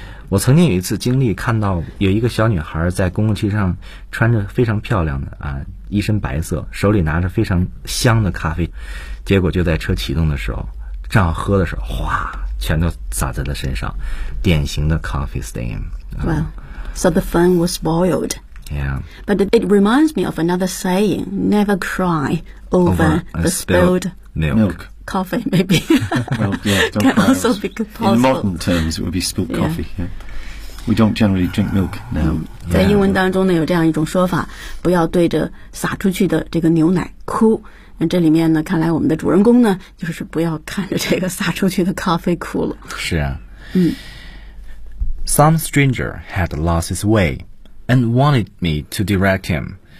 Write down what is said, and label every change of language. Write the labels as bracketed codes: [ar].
[zh] 我曾经有一次经历，看到有一个小女孩在公共汽车上穿着非常漂亮的啊，一身白色，手里拿着非常香的咖啡，结果就在车启动的时候，正要喝的时候，哗，全都洒在了身上，典型的 [en] coffee stain、 [zh] 啊。 [en] Wow. So the phone was spoiled. Yeah. But it reminds me of another saying, never cry over the spilled milk. Coffee, maybe. Well, yeah, don't Can cry. Also be possible. In modern terms, it would be spilled yeah. coffee. Yeah. We don't generally drink milk now.、 Yeah. [zh] 在英文当中呢有这样一种说法，不要对着洒出去的这个牛奶哭。那这里面呢，看来我们的主人公呢，就是不要看着这个洒出去的咖啡哭了。是啊。嗯。 [en] Some stranger had lost his way and wanted me to direct him.